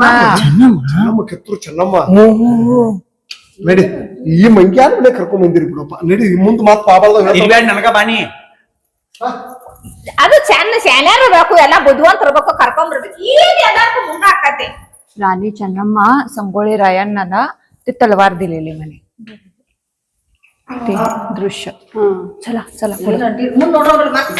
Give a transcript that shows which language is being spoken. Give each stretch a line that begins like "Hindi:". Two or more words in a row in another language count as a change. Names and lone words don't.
Kannada: ಚೆನ್ನಮ್ಮ ಕೆತ್ತರು ಚೆನ್ನಮ್ಮ ನಡಿ ಈ ಮಂಗ್ಯ ಕರ್ಕೊಂಡ್ ಬಂದಿರಿ ಬಿಡಪ್ಪ ನಡಿ ಮುಂದ್ ಮಾತ್ ಪಾಬಾಳ್ದಾಗ ನನಗ ಬಾನಿ ಅದು ಚೆನ್ನ ಶಾನ್ಯಾರ ಬೇಕು ಎಲ್ಲ ಬುದ್ಧಿವಂತ ಇರ್ಬೇಕು ಕರ್ಕೊಂಡ್ ಬರ್ಬೇಕು ಏನ್ ಎಲ್ಲಾರ್ಗು ಮುಂದ ಹಾಕತಿ ರಾಣಿ ಚೆನ್ನಮ್ಮ ಸಂಗೊಳ್ಳಿ ರಾಯಣ್ಣನ
Marathi: तलवार दिलेली म्हणे ते दृश्य चला चला
Kannada: ಮುಂದೆ ನೋಡೋಣ